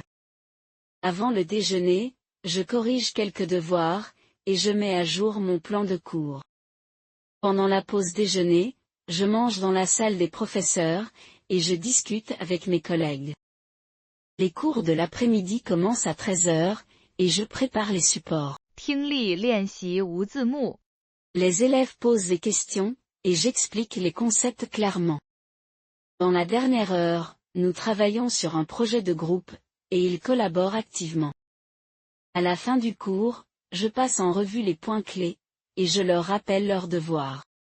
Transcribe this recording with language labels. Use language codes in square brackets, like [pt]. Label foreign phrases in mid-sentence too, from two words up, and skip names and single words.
[fr] Avant le déjeuner, je corrige quelques devoirs, et je mets à jour mon plan de cours. Pendant la pause déjeuner, je mange dans la salle des professeurs, et je discute avec mes collègues. Les cours de l'après-midi commencent à 13 heures, et je prépare les supports. [zh] 听力练习无字幕。 [fr] Les élèves posent des questions, et j'explique les concepts clairement. Dans la dernière heure, nous travaillons sur un projet de groupe, et ils collaborent activement. À la fin du cours, je passe en revue les points clés, et je leur rappelle leurs devoirs.